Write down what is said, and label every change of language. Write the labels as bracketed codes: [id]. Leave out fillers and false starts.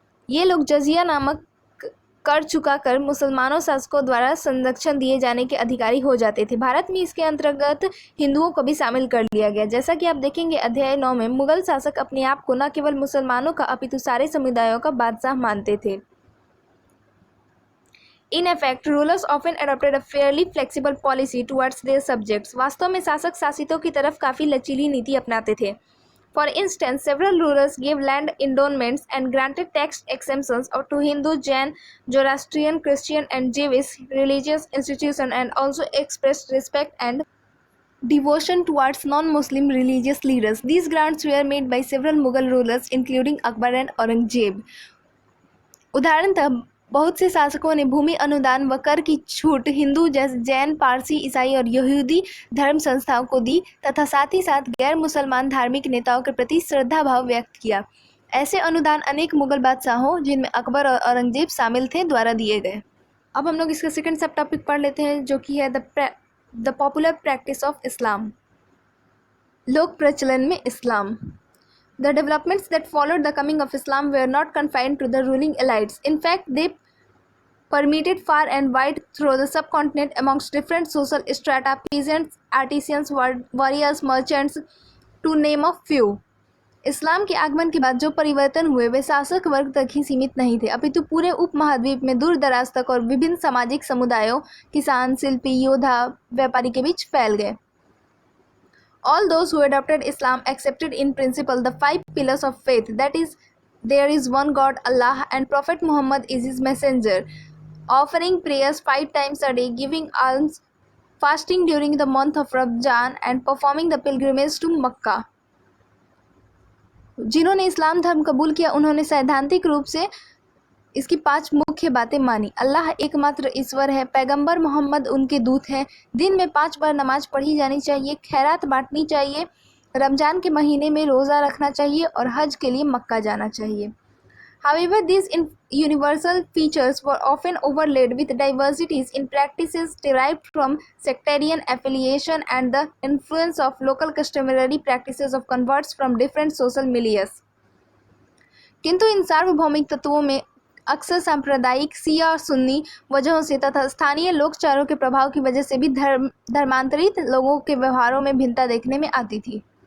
[hi] ये लोग जजिया नामक कर चुकाकर मुसलमानों शासकों द्वारा संरक्षण दिए जाने के अधिकारी हो जाते थे। भारत में इसके अंतर्गत हिंदुओं को भी शामिल कर लिया गया। जैसा कि आप देखेंगे अध्याय 9 में, मुगल शासक अपने आप को न केवल मुसलमानों का अपितु सारे समुदायों का बादशाह मानते थे। [en] In effect, rulers often adopted a fairly flexible policy towards their subjects. [hi] वास्तव में शासक शासितों की तरफ काफ़ी लचीली नीति अपनाते थे। [en] For instance, several rulers gave land endowments and granted tax exemptions to Hindu, Jain, Zoroastrian, Christian and Jewish religious institutions and also expressed respect and devotion towards non-Muslim religious leaders. These grants were made by several Mughal rulers including Akbar and Aurangzeb. [hi] उदाहरणतः बहुत से शासकों ने भूमि अनुदान व कर की छूट हिंदू, जैन, पारसी, ईसाई और यहूदी धर्म संस्थाओं को दी तथा साथ ही साथ गैर मुसलमान धार्मिक नेताओं के प्रति श्रद्धा भाव व्यक्त किया। ऐसे अनुदान अनेक मुगल बादशाहों, जिनमें अकबर और औरंगजेब शामिल थे, द्वारा दिए गए। अब हम लोग इसका सेकंड सब टॉपिक पढ़ लेते हैं, जो कि है [en] the popular practice of Islam, [hi] लोक प्रचलन में इस्लाम। [en] The developments that followed the coming of Islam were not confined to the ruling elites. In fact, they permeated far and wide through the subcontinent amongst different social strata, peasants, artisans, warriors, merchants, to name a few. [hi] इस्लाम के आगमन के बाद जो परिवर्तन हुए वे शासक वर्ग तक ही सीमित नहीं थे, अपितु पूरे उपमहाद्वीप में दूर दराज तक और विभिन्न सामाजिक समुदायों, किसान, शिल्पी, योद्धा, व्यापारी के बीच फैल गए। [en] All those who adopted Islam accepted in principle the 5 pillars of faith, that is, there is one God, Allah, and Prophet Muhammad is his messenger, offering prayers 5 times a day, giving alms fasting during the month of Ramzan and performing the pilgrimage to Makkah. [hi] जिन्होंने इस्लाम धर्म कबूल किया उन्होंने सैद्धांतिक रूप से इसकी 5 मुख्य बातें मानी। अल्लाह एकमात्र ईश्वर है, पैगंबर मोहम्मद उनके दूत हैं, दिन में 5 बार नमाज पढ़ी जानी चाहिए, खैरात बांटनी चाहिए, रमज़ान के महीने में रोज़ा रखना चाहिए और हज के लिए मक्का जाना चाहिए। [en] However, these universal features were often overlaid with diversities in practices derived from sectarian affiliation and the influence of local customary practices of converts from different social milieux. [hi] किंतु इन सार्वभौमिक तत्वों में अक्सर सांप्रदायिक सिया और सुन्नी वजहों से तथा स्थानीय लोकचारों के प्रभाव की वजह से भी धर्मांतरित लोगों के व्यवहारों में भिन्नता देखने में आती थी।